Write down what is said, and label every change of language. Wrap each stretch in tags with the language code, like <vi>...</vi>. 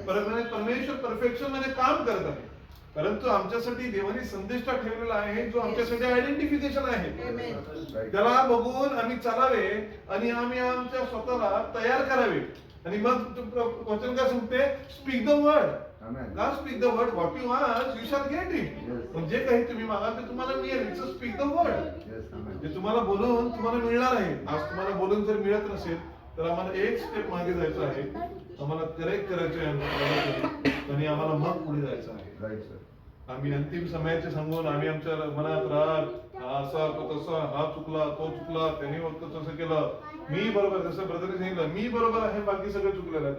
<mr>परमेश्वर परफेक्शन मध्ये काम करत आहे. परंतु आमच्यासाठी देवाने संदेश ठेवलेला आहे जो आमच्यासाठी आयडेंटिफिकेशन आहे.</mr> <en>Amen.</en> <mr>त्याला बघून आम्ही चालावे आणि आम्ही आमच्या स्वतःला तयार करावे. आणि मग वचन काय सांगते,</mr> <en>Speak the word. God speak the word, what you ask, you shall get it.</en> <mr>म्हणजे काही तुम्ही मागाल ते तुम्हाला मिळेल.</mr> <en>It's speak the word.</en> <mr>जे तुम्हाला बोलून तुम्हाला मिळणार आहे. आज तुम्हाला बोलून जर मिळत नसेल तर आम्हाला एक स्टेप मागे जायचं आहे, आम्हाला करेक्ट करायचं आहे आणि आम्हाला मग पुढे जायचं आहे. आम्ही अंतिम समयाचे सांगून आम्ही आमच्या मनात राग, असा तो तसा, हा चुकला तो चुकला, त्याने फक्त तसं केलं, मी बरोबर, जसं ब्रदरने सांगितलं मी बरोबर आहे, बाकी सगळे चुकलेलं आहेत.</mr>